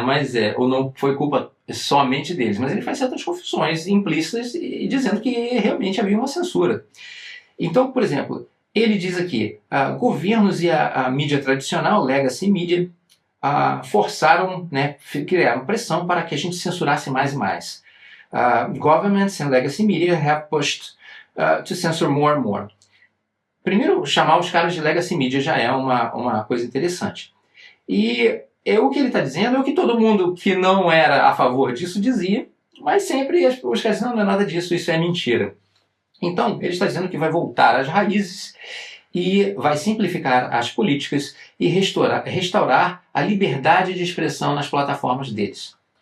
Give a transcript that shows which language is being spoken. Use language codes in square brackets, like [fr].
[pt] Mas, ou não foi culpa somente deles, mas ele faz certas confissões implícitas e dizendo que realmente havia uma censura. Então, por exemplo, ele diz aqui, governos e a mídia tradicional, legacy media, forçaram, né, criaram pressão para que a gente censurasse mais e mais. [en] Governments and legacy media have pushed to censor more and more. [pt] Primeiro, chamar os caras de legacy media já é uma coisa interessante. E o que ele está dizendo é o que todo mundo que não era a favor disso dizia, mas sempre os caras dizem, não é nada disso, isso é mentira. Então, ele está dizendo que vai voltar às raízes e vai simplificar as políticas e restaurar a liberdade de expressão nas plataformas deles.